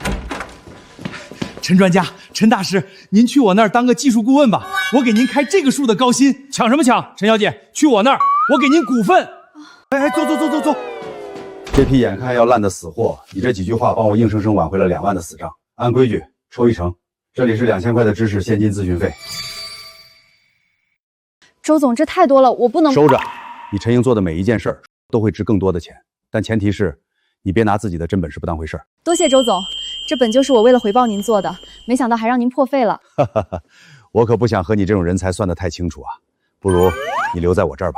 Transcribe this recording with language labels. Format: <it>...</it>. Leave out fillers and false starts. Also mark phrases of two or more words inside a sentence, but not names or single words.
<zh>陳專家，陳大師，您去我那兒當個技術顧問吧，我給您開這個數的高薪。搶什麼搶？陳小姐，去我那兒，我給您股份。哎，走。這批眼看要爛的死貨，你這幾句話幫我硬生生挽回了2萬的死賬。按規矩抽1成，這裡是2000塊的知識現金諮詢費。周總，這太多了，我不能收着。你陈英做的每一件事儿都会值更多的钱，但前提是你别拿自己的真本事不当回事儿。多謝周总，这本就是我为了回报您做的，没想到还让您破费了。我可不想和你这种人才算得太清楚啊，不如你留在我这儿吧。</zh>